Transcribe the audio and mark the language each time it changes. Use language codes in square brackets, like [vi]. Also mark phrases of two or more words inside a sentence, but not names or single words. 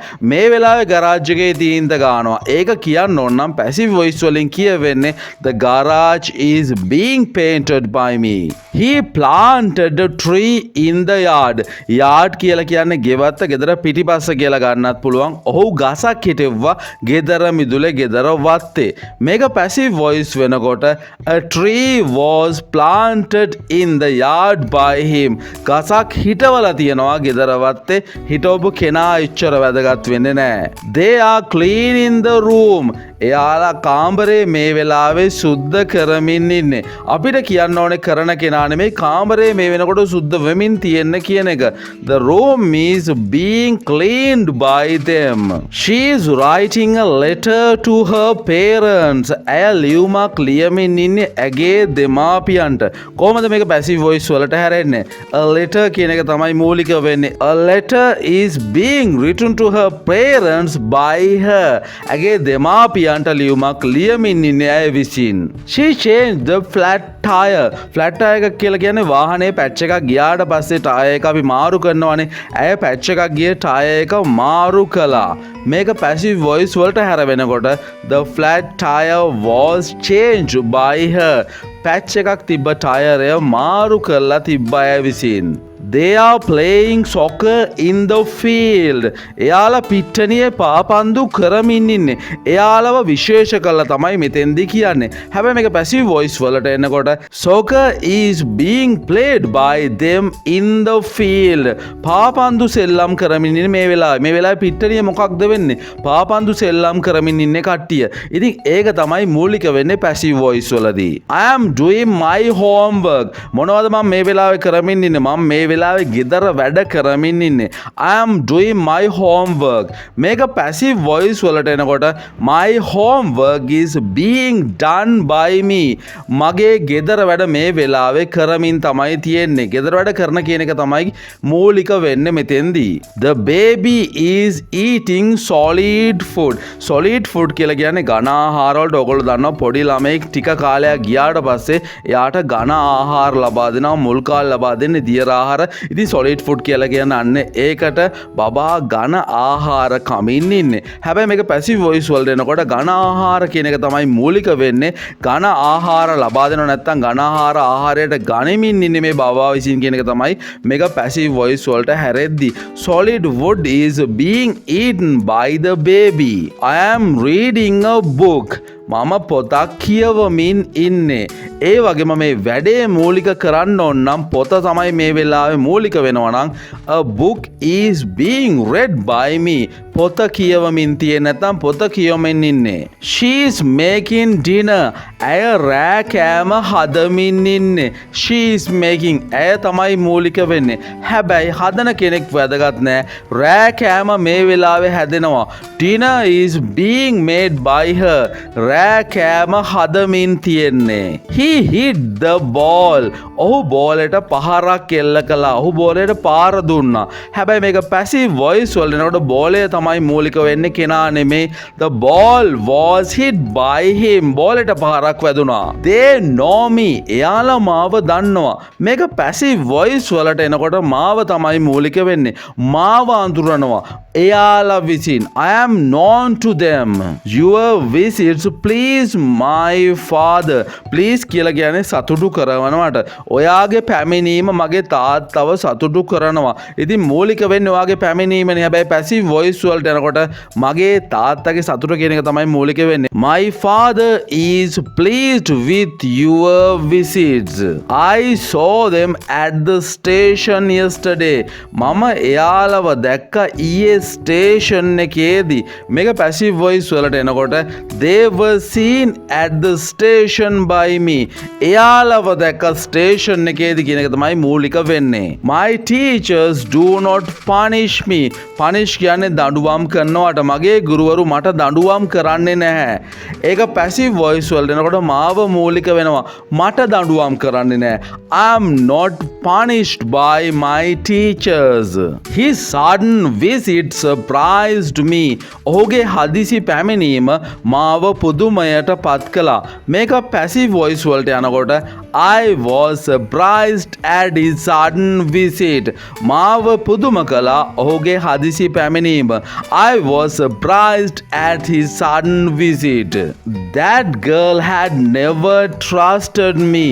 [si] මේ වෙලාවේ ගරාජ් එකේ තීන්ත ගානවා. ඒක කියන්න ඕන නම් [en] passive voice [si] වලින් කියවෙන්නේ [en] the garage is being painted by me. He planted a tree in the yard. [si] yard කියලා කියන්නේ ගෙවත්ත, ගෙදර පිටිපස්ස කියලා ගන්නත් පුළුවන්. ඔහු ගසක් හිටෙව්වා ගෙදර මිදුලේ, ගෙදර වත්තේ. මේක පැසිව් වොයිස් වෙනකොට [en] a tree was planted in the yard by him. [si] ගසක් හිටවලා තියනවා ගෙදර වත්තේ. හිටවපු කෙනා එච්චර වැදගත් වෙන්නේ නැහැ. [en] They are cleaning the room. [si] එයාලා කාමරේ මේ වෙලාවේ සුද්ධ කරමින් ඉන්නේ. අපිට කියන්න ඕනේ කරන කෙනා නෙමෙයි, කාමරේ මේ වෙනකොට සුද්ධ වෙමින් තියෙන්න කියන එක. [en] The room is being cleaned by them. She is writing a letter to her parents. [si] ඇය ලියුමක් ලියමින් ඉන්නේ ඇගේ දෙමාපියන්ට. කොහොමද මේක [en] passive voice [si] වලට හැරෙන්නේ? [en] A letter [si] කියන එක තමයි මූලික වෙන්නේ. [en] A letter is being written to her parents by her. [si] ඇගේ දෙමාපියන්ට ලියුමක් ලියමින් ඉන්නේ ඇය විසින්. [en] She changed the flat tire. flat tire [si] එක කියලා කියන්නේ වාහනේ පැච් එකක් ගියාට පස්සේ ටයර් එක අපි මාරු කරනවානේ. ඇය පැච් එකක් ගියේ ටයර් එක මාරු කළා. මේක පැසිව් වොයිස් වලට හැර වෙනකොට [en] the flat tire was changed by her. [si] පැච් එකක් තිබ්බ ටයරය මාරු කරලා තිබ්බ අය විසින්. [en] They are playing soccer in the field. [si] එයාලා පිට්ටනියේ පාපන්දු කරමින් ඉන්නේ. එයාලව විශේෂ කළා තමයි මෙතෙන්දී කියන්නේ. හැබැයි මේක passive voice වලට එනකොට [en] soccer is being played by them in the field. [si] පාපන්දු සෙල්ලම් කරමින් ඉන්නේ මේ වෙලාවේ. මේ වෙලාවේ පිට්ටනියේ මොකක්ද වෙන්නේ? පාපන්දු සෙල්ලම් කරමින් ඉන්නේ කට්ටිය. ඉතින් ඒක තමයි මූලික වෙන්නේ [en] passive voice [si] වලදී. [en] I am doing my homework. [si] මොනවද මම මේ වෙලාවේ කරමින් ඉන්නේ? මම මේ වෙලාවේ ගෙදර වැඩ කරමින් ඉන්නේ. [en] I am doing my homework. [si] මේක passive voice වලට එනකොට [en] my homework is being done by me. [si] මගේ ගෙදර වැඩ මේ වෙලාවේ කරමින් තමයි තියෙන්නේ. ගෙදර වැඩ කරන කියන එක තමයි මූලික වෙන්නේ මෙතෙන්දී. [en] The baby is eating solid food. solid food [si] කියලා කියන්නේ ඝන ආහාර වලට ඔයගොල්ලෝ දන්නවා පොඩි ළමෙක් ටික කාලයක් ගියාට පස්සේ එයාට ඝන ආහාර ලබා දෙනවා, මුල් කාල ලබා දෙන්නේ දියර ආහාර. ඉතින් [en] solid food [si] කියලා කියන්නේ අන්න ඒකට බබා ඝන ආහාර කමින් ඉන්නේ. හැබැයි මේක [en] passive voice [si] වලට එනකොට ඝන ආහාර කියන එක තමයි මූලික වෙන්නේ. ඝන ආහාර ලබා දෙනව නැත්නම් ඝන ආහාරයට ගනිමින් ඉන්නේ මේ බබා විසින් කියන එක තමයි මේක [en] passive voice [si] වලට හැරෙද්දී. [en] Solid food is being eaten by the baby. I am reading a book. [si] මම පොතක් කියවමින් ඉන්නේ. ඒ වගේම මේ වැඩේ මූලික කරන්න ඕන නම් පොත තමයි මේ වෙලාවේ මූලික වෙනවා නම් [en] a book is being read by me. [si] පොත කියවමින් තියෙන නැත්නම් පොත කියවමින් ඉන්නේ. [en] She is making dinner. [si] ඇය රෑ කෑම හදමින් ඉන්නේ. [en] She is making. [si] ඇය තමයි මූලික වෙන්නේ. හැබැයි හදන කෙනෙක් වැදගත් නෑ. රෑ කෑම මේ වෙලාවේ හැදෙනවා. [en] Dinner is being made by her. [si] රෑ කෑම හදමින් තියෙන්නේ. [en] He hit the ball. [si] ඔහු බෝලයට පහරක් එල්ල කළා. ඔහු බෝලයට පාර දුන්නා. හැබැයි මේක [en] passive voice [si] වල එනකොට බෝලය තමයි මූලික වෙන්නේ කෙනා නෙමෙයි. [en] The ball was hit by him. [si] බෝලයට පහරක් වැදුනා. [en] They know me. [si] එයාලා මාව දන්නවා. මේක [en] passive voice [si] වලට එනකොට මාව තමයි මූලික වෙන්නේ. මාව අඳුරනවා. එයාලා විසින්. [en] I am known to them. Your visits please my father. [si] Please කියලා කියන්නේ සතුටු කරනවට. ඔයාගේ පැමිණීම මගේ තාත්තව සතුටු කරනවා. ඉතින් මූලික වෙන්නේ ඔයාගේ පැමිණීමනේ. හැබැයි [en] passive voice [si] වලට යනකොට මගේ තාත්තගේ සතුට කියන එක තමයි මූලික වෙන්නේ. [en] My father is pleased with your visits. I saw them at the station yesterday. [si] මම එයාලව දැක්ක ඊයේ ස්ටේෂන් එකේදී. මේක passive voice වලට එනකොට [en] they were seen at the station by me. [si] එයාලව දැක්ක ස්ටේෂන් එකේදී කියන එක තමයි මූලික වෙන්නේ. [en] My teachers do not punish me. [si] punish කියන්නේ දඬුවම් කරනවට. මගේ ගුරුවරු මට දඬුවම් කරන්නේ නැහැ. ඒක [en] passive voice [si] වලට එනකොට මාව මූලික වෙනවා. මට දඬුවම් කරන්නේ නැහැ. [en] I am not punished by my teachers. His sudden visit surprised me. [si] ඔහුගේ හදිසි පැමිණීම මාව පුදුමයට පත් කළා. මේක passive voice වලට යනකොට [en] I was surprised at his sudden visit. [si] මාව පුදුම කළා ඔහුගේ හදිසි පැමිණීම. [en] I was surprised at his sudden visit. That girl had never trusted me.